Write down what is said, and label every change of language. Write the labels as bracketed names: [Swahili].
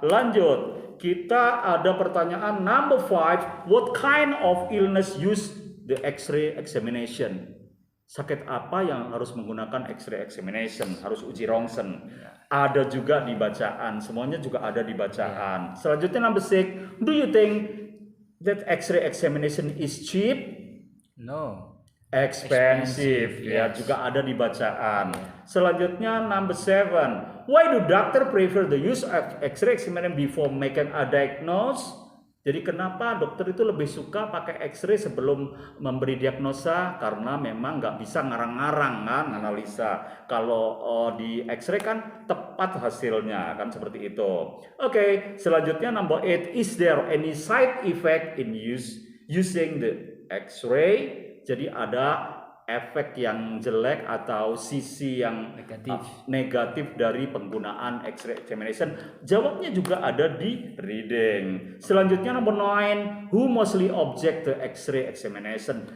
[Indonesian] Lanjut, kita ada pertanyaan [English] number 5, what kind of illness use the X-ray examination? [Indonesian] Sakit apa yang harus menggunakan X-ray examination, harus uji rongsen? Ada juga di bacaan, semuanya juga ada di bacaan. Selanjutnya [English] number 6, do you think that X-ray examination is cheap? No. Expensive [Indonesian] ya, juga ada di bacaan. Selanjutnya [English] number 7, why do doctor prefer the use of X-ray examination before making a diagnosis? [Indonesian] Jadi kenapa dokter itu lebih suka pakai X-ray sebelum memberi diagnosa? Karena memang nggak bisa ngarang-ngarang kan analisa. Kalau di X-ray kan tepat hasilnya kan, seperti itu. Oke, selanjutnya [English] number 8, is there any side effect in using the X-ray? [Indonesian] Jadi ada efek yang jelek atau sisi yang negatif dari penggunaan X-ray examination. Jawabnya juga ada di reading. Selanjutnya nomor 9, [English] who mostly object to X-ray examination?